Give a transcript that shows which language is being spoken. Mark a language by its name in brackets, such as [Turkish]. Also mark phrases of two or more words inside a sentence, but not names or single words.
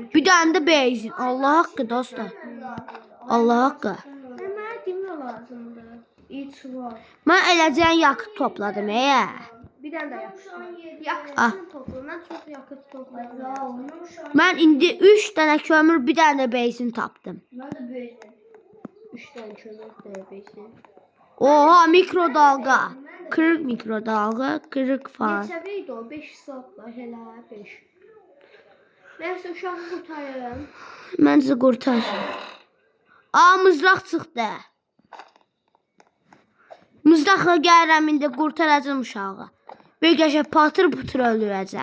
[Azerbaijani] Bir dənə də benzin. Allah haqqı dostlar. Allah haqqı. Mənə demir lazımdır. İç var. Mən eləcən yakıt topladım. Bir dənə də yapışdır. Ah. Yakıtını topla. Mən çox yakıt topladım. Mən indi 3 dənə kömür, bir dənə də benzin tapdım. [Turkish] Ben de böyle. [Azerbaijani] 3 dənə kömür, 1 dənə benzin. [Turkish] Oha, mikrodalga. Kırık mikrodalga, kırık fan. [Azerbaijani] Neçə idi o? 5 saatla hələ 5. Nəysə uşağı qurtarıram. Məncə qurtar. Aa, mızraq çıxdı. Mızraqla gəlirəm indi qurtaracağım uşağı. Bir qəşə patır putur öldürəcəm.